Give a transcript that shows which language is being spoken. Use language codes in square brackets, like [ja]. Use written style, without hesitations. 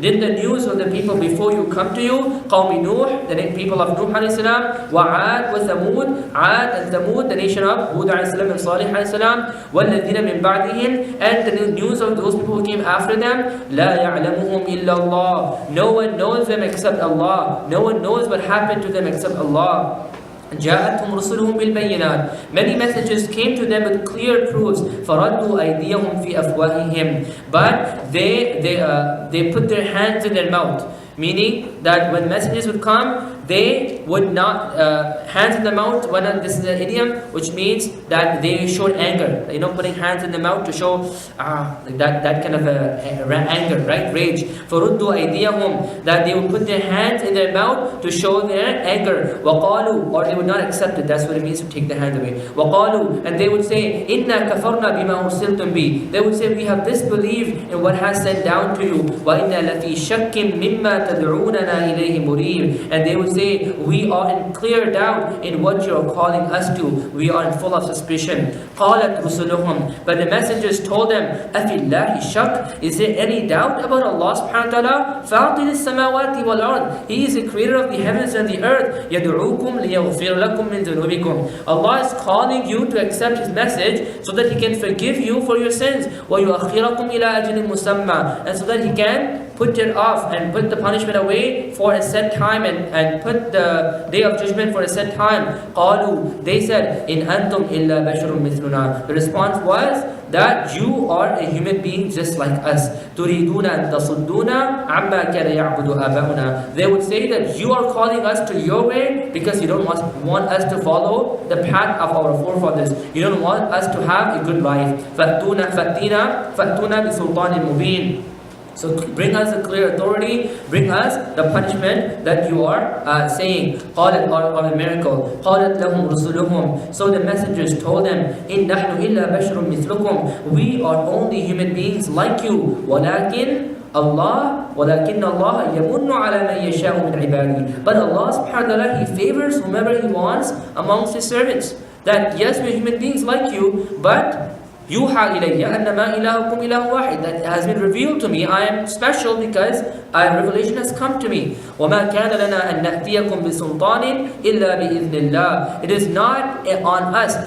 [en] Did the news of the people before you come to you? [ar] قَوْمِ نُوح, [en] the people of Nuh alayhi salam, [ar] وَعَاد وَثَمُود, [en] Aad and Thamud, the nation of Hud alayhi salam and Salih alayhi salam, [ar] وَالَّذِينَ مِنْ بَعْدِهِمْ, [en] and the news of those people who came after them. [ar] لَا يَعْلَمُهُمْ إِلَّا اللَّهِ. [en] No one knows them except Allah. No one knows what happened to them except Allah. [ar] جاءتهم رسلهم بالبينات. [en] Many messages came to them with clear proofs. [ar] فردوا أيديهم في أفواههم. [en] But they put their hands in their mouth. Meaning that when messages would come, they would not, hands in the mouth, this is an idiom which means that they showed anger. Putting hands in the mouth to show that kind of anger, right? Rage. [ar] فَرُدُّوا أَيْدِيَهُمْ. [en] That they would put their hands in their mouth to show their anger. [ar] وَقَالُوا. [en] Or they would not accept it. That's what it means to take the hand away. [ar] وَقَالُوا. [en] And they would say, [ar] إِنَّا كَفَرْنَا بِمَا أُرْسِلْتُمْ بِهِ. [en] They would say, we have disbelieved in what has sent down to you. [ar] وَإِنَّا لَفِي شَكٍّ مِمَّا تَدْعُونَنَا إِلَيْهِ مُرِيبٍ. [en] And they would say, we are in clear doubt in what you are calling us to. We are in full of suspicion. [ar] قَالَتْ رُسُلُهُمْ. [en] But the messengers told them, [ar] أَفِي اللَّهِ شَكٍّ. [en] Is there any doubt about Allah subhanahu wa ta'ala? [ar] فَاطِرِ السَّمَاوَاتِ وَالْأَرْضِ. [en] He is the creator of the heavens and the earth. [ar] يَدْعُوكُمْ لِيَغْفِرْ لَكُمْ مِنْ ذُنُوبِكُمْ. [en] Allah is calling you to accept His message so that He can forgive you for your sins. [ar] وَيُؤَخِّرَكُمْ إِلَىٰ أَجْلٍ مُسَمَّى. [en] And so that He can put it off and put the punishment away for a set time and put the day of judgment for a set time. [ar] قالوا. [en] They said, [ar] إِنْ أَنْتُمْ إِلَّا بَشَرٌ مِثْلُنَا. [en] The response was that you are a human being just like us. [ar] تُرِيدُونَ أَن تَصُدُّونَ عَمَّا كَانَ يَعْبُدُ آبَاؤُنَا. [en] They would say that you are calling us to your way because you don't want us to follow the path of our forefathers. You don't want us to have a good life. [ar] فَأْتُونَا بِسُلْطَانٍ مُبِينٍ. [en] So bring us a clear authority, bring us the punishment that you are saying. [ar] قَالَتْ, [en] or a miracle. [ar] قَالَتْ لَهُمْ رُسُلُهُمْ. [en] So the messengers told them, [ar] إِن نَحْنُ إِلَّا بَشْرٌ مِثْلُكُمْ. [en] We are only human beings like you. [ar] ولكن Allah يَمُنُّ عَلَى مَنْ يَشَاءُ مِنْ عِبَادِهِ. [en] But Allah subhanahu wa ta'ala, He favors whomever He wants amongst His servants. That yes, we're human beings like you, but [ar] يوحى إلي أنما إلهكم إله واحد. [en] That has been revealed to me. I am special because revelation has come to me. [ar] وما كان لنا أن نأتيكم بسلطان إلا بإذن الله. [en] It is not on us.